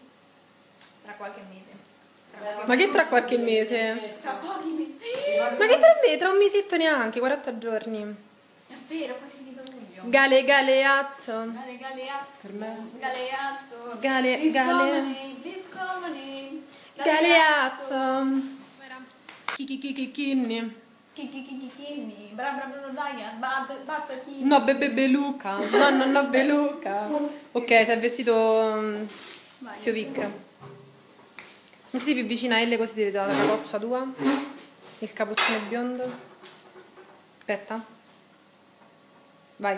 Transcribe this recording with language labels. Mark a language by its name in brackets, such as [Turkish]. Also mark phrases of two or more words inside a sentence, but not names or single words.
[Italian] Tra qualche mese. Ma che tra qualche mese? Tra pochi mesi. Ma che tra un mesetto neanche, 40 giorni. È vero, è quasi finito luglio. Galeazzo. Galeazzo. Per me. Galeazzo. Galeazzo. Chicchicchicchini. Chicchicchicchini. Bra bra bra bra. Batta chi. No, beluca. No, beluca. Ok, si è vestito zio Vic. Mettiti più vicina a Elle così ti vede la capoccia tua. Il cappuccino biondo. Aspetta. Vai.